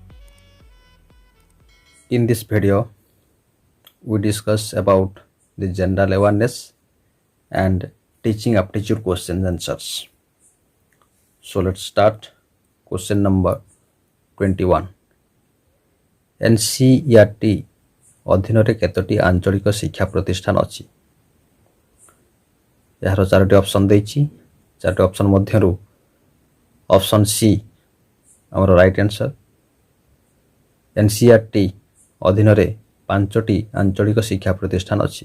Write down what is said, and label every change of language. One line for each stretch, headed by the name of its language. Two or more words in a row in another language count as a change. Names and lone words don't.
English: In this video, we discuss about the general awareness and teaching aptitude questions and answers. So let's start. Question number 21.
Odia: NCERT ଅଧୀନରେ କେତୋଟି ଆଞ୍ଚଳିକ ଶିକ୍ଷା ପ୍ରତିଷ୍ଠାନ ଅଛି? ଏହାର ଚାରୋଟି ଅପସନ୍ ଦେଇଛି। ଚାରୋଟି ଅପସନ୍ ମଧ୍ୟରୁ
English: option C
Odia: ଆମର
English: right answer.
Odia: NCERT ଅଧୀନରେ 5ଟି ଆଞ୍ଚଳିକ ଶିକ୍ଷା ପ୍ରତିଷ୍ଠାନ ଅଛି।